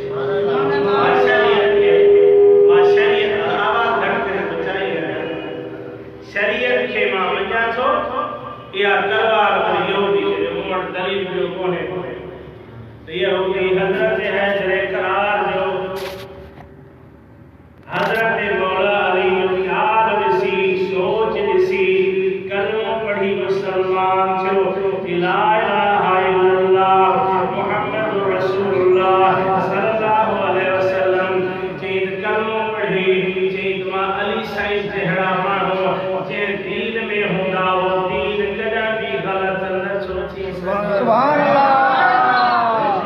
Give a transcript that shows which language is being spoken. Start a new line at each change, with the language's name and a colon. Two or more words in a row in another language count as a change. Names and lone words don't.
Sindhi: शरीयत खे मां मञां थो इहा तलवार यहूदी खे मूं वटि दलील जो कोन्हे त यहूदी हज़रत हैदर करार जो हज़रत मौला अली जो ख़्याल ॾिसी सोच ॾिसी कलमो पढ़ी मुसलमान थियो
Arabic: لا إله إلا الله محمد رسول الله صلى الله عليه وسلم
Sindhi: चई कलमो पढ़ी चई मां अली साईं जहिड़ा माण्हू जे दीन में हूंदा हो दीन कॾहिं बि ग़लत न थो थी
Arabic: سبحان الله